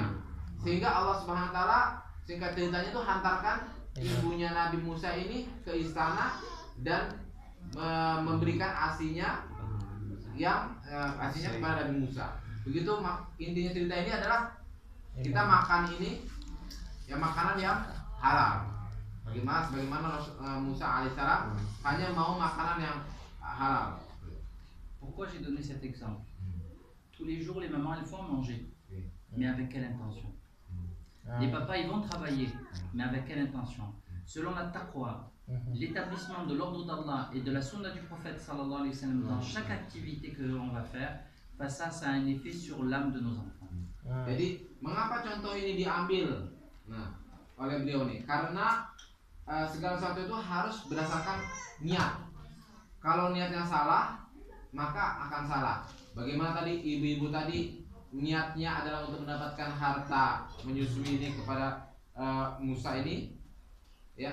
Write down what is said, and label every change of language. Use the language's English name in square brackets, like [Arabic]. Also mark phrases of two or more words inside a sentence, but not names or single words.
[Indonesian] Sehingga Allah [Arabic] سبحانه وتعالى [Indonesian] singkat ceritanya itu hantarkan ibunya Nabi Musa ini ke istana dan memberikan ASI-nya yang ASI-nya kepada Nabi Musa. Begitu intinya cerita ini adalah kita makan ini ya makanan yang halal. Sebagaimana Musa alaihissalam hanya mau makanan yang halal. [French] Pourquoi j'ai donné cet exemple? Tous les jours, les mamans elles font manger, mais avec quelle intention? Les papas ils vont travailler, mais avec quelle intention? Selon la taqwa, l'établissement de l'ordre d'Allah et de la sunna du prophète [Arabic] صلى الله عليه وسلم [French] dans chaque activité que l'on va faire, ça a un effet sur l'âme de nos enfants. [Indonesian] Jadi mengapa contoh ini diambil oleh beliau nih? Karena segala sesuatu itu harus berdasarkan niat. Kalau niatnya salah, maka akan salah. Bagaimana tadi ibu-ibu tadi niatnya adalah untuk mendapatkan harta menyusui ini kepada Musa ini, ya.